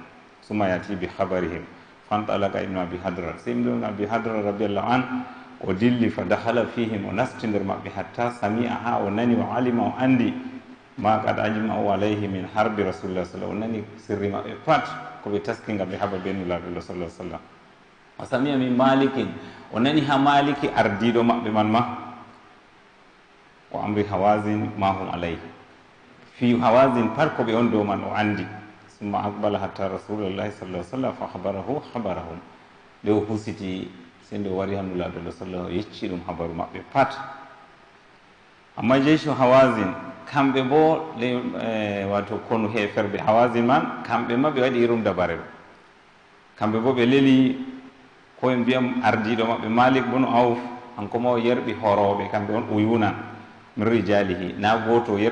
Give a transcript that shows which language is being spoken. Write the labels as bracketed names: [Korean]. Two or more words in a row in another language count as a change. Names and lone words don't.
[Arabic] ثم يأتي بخبرهم فانطلق ابن أبي حدرد, [Fula] sey ibnu abi hadrat [Arabic] رضي الله عن [Fula] o dilli [Arabic] فدخل فيهم, [Fula] o nasti nder maɓɓe [Arabic] حتى سمع [Fula] ha o nani o alima o andi [Arabic] ما قد أجمعوا عليه من حرب رسول الله سلم, [Fula] o nani sirri maɓɓe pat ko ɓe taski ngam ɓe haɓa be nulaɗuɗo [Arabic] صلى سلم. [Fula] o [Arabic] سمع من مالك, [Fula] o nani ha maliki ardiɗo maɓɓe man ma. o amri Hawazin [Arabic] ما هم عليه, [Fula] fi Hawazin pat ko ɓe on dow man o andi. [Arabic] ثم أقبل حتى رسول الله صلى سلم فأخبرهم, [Fula] nde o husiti sey nde o wari ha nulaɗo sallah o yecci ɗum habaru maɓɓe pat. [Arabic] أما جيش [Fula] Hawazin kamɓe bo wato konu heferɓe hawazin man kamɓe ma ɓe waɗi irum dabare ɗo kamɓe bo ɓe leli koye mbiyam ardiɗo maɓɓe malik bunu auf hanko ma o yerɓi horoɓe kamɓe on [Arabic] عيونا من رجاله [Fula] na goto o